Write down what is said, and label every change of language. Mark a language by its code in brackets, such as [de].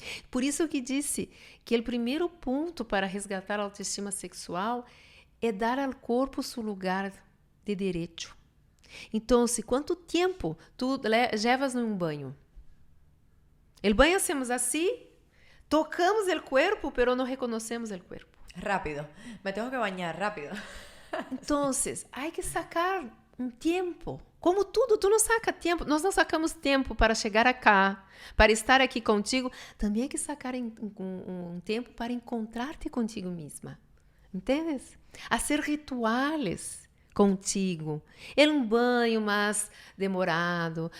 [pt] Por isso que disse que o primeiro ponto para resgatar a autoestima sexual é dar ao corpo seu lugar de direito. Então, quanto tempo tu levas num banho? O banho hacemos assim, tocamos o corpo, pero não reconhecemos o corpo. [es] Rápido, me tengo que bañar rápido. [pt] Então, há que sacar um tempo. Como tudo, tu não saca tempo. Nós não sacamos tempo para chegar cá, para estar aqui contigo. Também há que sacar um tempo para encontrar-te contigo mesma. Entendes? Fazer rituais contigo. Um banho mais demorado.